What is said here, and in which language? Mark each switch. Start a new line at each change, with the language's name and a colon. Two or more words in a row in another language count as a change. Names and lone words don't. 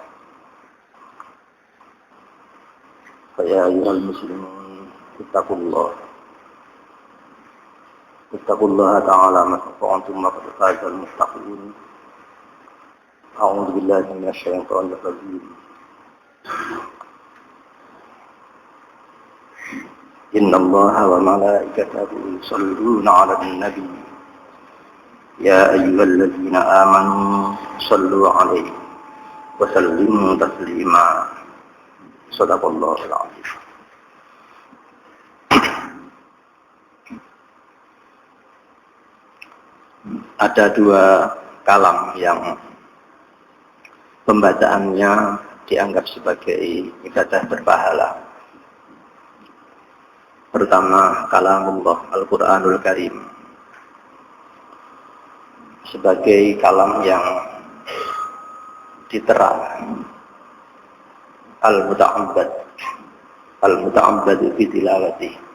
Arabic: فيا أيها المسلمون اتقوا الله تعالى ما استطعتم وقد فاز المتقين. أعوذ بالله من الشيطان الرجيم. إن الله وملائكته يصلون على النبي يا أيها الذين آمنوا صلوا عليه وسلموا تسليما. صدق الله العظيم.
Indonesian: Ada dua kalam yang pembacaannya dianggap sebagai ibadah berpahala. Pertama, kalamullah Al-Quranul Karim sebagai kalam yang diterang,
Arabic: المتعبد في تلاوته.